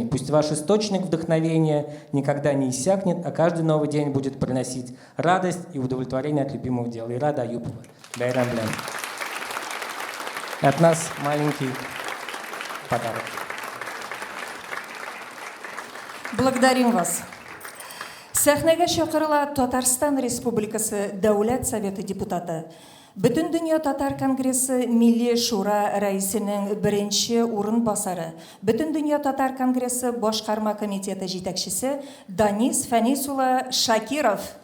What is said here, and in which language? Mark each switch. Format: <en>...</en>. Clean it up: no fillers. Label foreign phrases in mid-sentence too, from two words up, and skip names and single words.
<ru>Пусть ваш источник вдохновения никогда не иссякнет, а каждый новый день будет приносить радость и удовлетворение от любимого дела. Ирада Аюпова. Байрам Блян. От нас маленький подарок. Благодарим вас.</ru> <tt>Сәхнәгә чакырыла Татарстан Республикасы Дәүләт Советы депутаты. Бүтін дөнья татар конгрессы Милли шура рәисенең беренче урынбасары. Бүтін дөнья татар конгрессы башкарма комитеты җитәкчесе Данис Фәнис улы Шакиров.</tt>